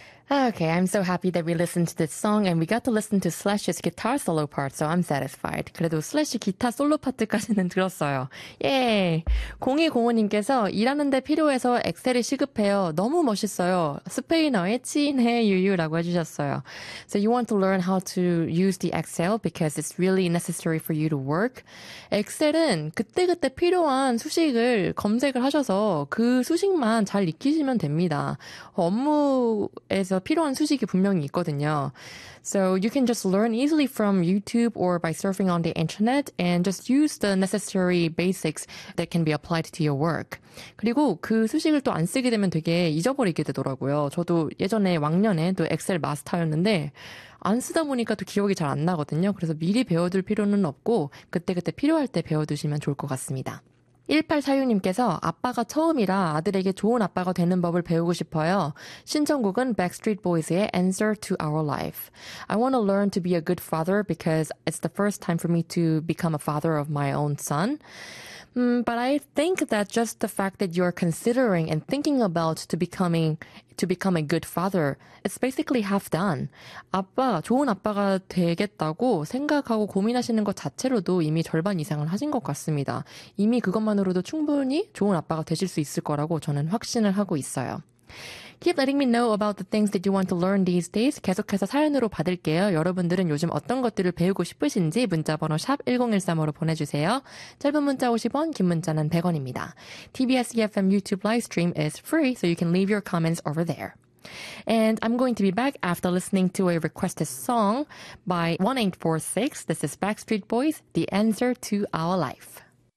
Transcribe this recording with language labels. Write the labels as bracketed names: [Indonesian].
[English] Okay, I'm so happy that we listened to this song and we got to listen to Slash's guitar solo part, so I'm satisfied. [Korean] 그래도 Slash 기타 솔로 파트까지는 들었어요. 예! 0205님께서 일하는데 필요해서 엑셀이 시급해요. 너무 멋있어요. 스페인어에 친해 유유라고 해주셨어요. [English] So you want to learn how to use the Excel because it's really necessary for you to work. [Korean] 엑셀은 그때그때 필요한 수식을 검색을 하셔서 그 수식만 잘 익히시면 됩니다. 업무에 필요한 수식이 분명히 있거든요. [English] So you can just learn easily from YouTube or by surfing on the internet and just use the necessary basics that can be applied to your work. [Korean] 그리고 그 수식을 또 안 쓰게 되면 되게 잊어버리게 되더라고요. 저도 예전에 왕년에 또 엑셀 마스터였는데 안 쓰다 보니까 또 기억이 잘 안 나거든요. 그래서 미리 배워둘 필요는 없고 그때그때 필요할 때 배워두시면 좋을 것 같습니다. 1846님께서 아빠가 처음이라 아들에게 좋은 아빠가 되는 법을 배우고 싶어요. 신청곡은 Backstreet Boys의 Answer to Our Life. [English] I want to learn to be a good father because it's the first time for me to become a father of my own son. But I think that just the fact that you're considering and thinking about to become a good father, it's basically half done. [Korean] 아빠, 좋은 아빠가 되겠다고 생각하고 고민하시는 것 자체로도 이미 절반 이상을 하신 것 같습니다. 이미 그것만으로도 충분히 좋은 아빠가 되실 수 있을 거라고 저는 확신을 하고 있어요. [English] Keep letting me know about the things that you want to learn these days. [Korean] 계속해서 사연으로 받을게요. 여러분들은 요즘 어떤 것들을 배우고 싶으신지 문자번호 샵 1013으로 보내주세요. 짧은 문자 50원, 긴 문자는 100원입니다. [English] TBS EFM YouTube live stream is free, so you can leave your comments over there. And I'm going to be back after listening to a requested song by 1846. This is Backstreet Boys, The Answer to Our Life.